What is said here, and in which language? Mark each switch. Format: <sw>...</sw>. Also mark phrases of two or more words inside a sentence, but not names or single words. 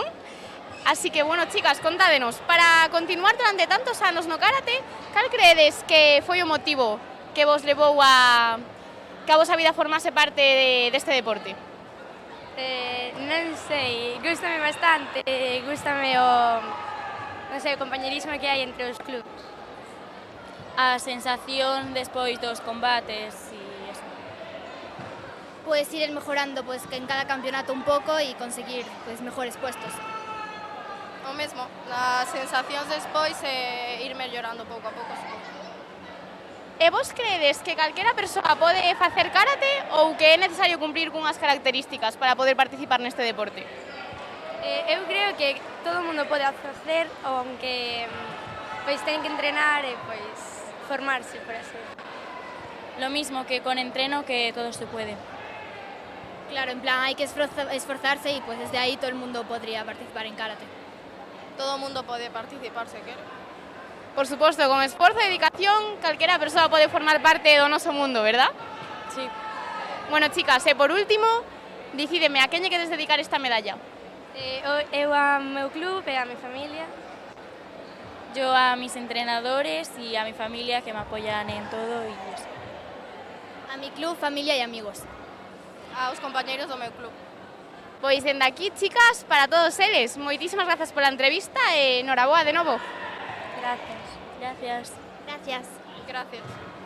<gl>Así que, bueno, chicas, contádenos, para continuar durante tantos anos no karate, cal creedes que foi o motivo que vos levou a que a vosa vida formase parte deste deporte? Non sei, gústame bastante, gústame o, non sei, o compañerismo que hai entre os clubs. A sensación despois dos combates</gl> <es>y eso. Puedes ir mejorando pues, en cada campeonato un poco y conseguir pues, mejores puestos.</es> <gl>O mesmo, as sensacións despois e ir mellorando pouco a pouco. E vos creedes que calquera persoa pode facer karate ou que é necesario cumprir cunhas características para poder participar neste deporte? Eu creo que todo o mundo pode facer, aunque pois ten que entrenar e pois formarse, por así.</gl> <es>Lo mismo que con entreno, que todo se puede. Claro, en plan hay que esforzarse y pues desde ahí todo el mundo podría participar en karate.</es> <gl>Todo o mundo pode participar se quere. Por suposto, con esforzo e dedicación, calquera persoa pode formar parte do noso mundo, verdad? Sí. Bueno, chicas, e por último, dicídeme, a quen lle queres dedicar esta medalla? Eu ao meu club e</gl> <es>a mi familia. Yo a mis entrenadores y a mi familia que me apoyan en todo y eso. A mi club, familia y amigos.</es> <gl>Aos compañeiros do meu club. Pois dende aquí, chicas, para todos eles, moitísimas grazas pola entrevista e noraboa de novo.</gl> <es>Gracias. Gracias. Gracias. Gracias.</es>